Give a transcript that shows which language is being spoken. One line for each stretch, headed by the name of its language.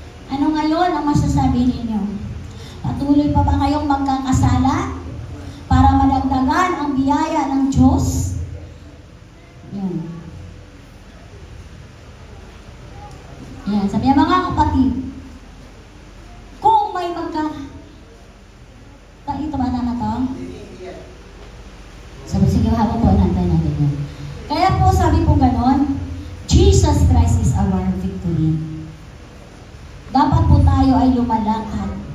Filipino: Ano ngayon ang masasabi ninyo? Patuloy pa ba kayong magkakasala para madagdagan ang biyaya ng Diyos? Yan. Yan. Sabi niya, mga kapatid, kung may ito ba na to? Sabi, sige, habang po, nantay natin yan. Kaya po, sabi po ganon,
English: Jesus Christ is our victory.
Filipino: Dapat po tayo ay lumalakad.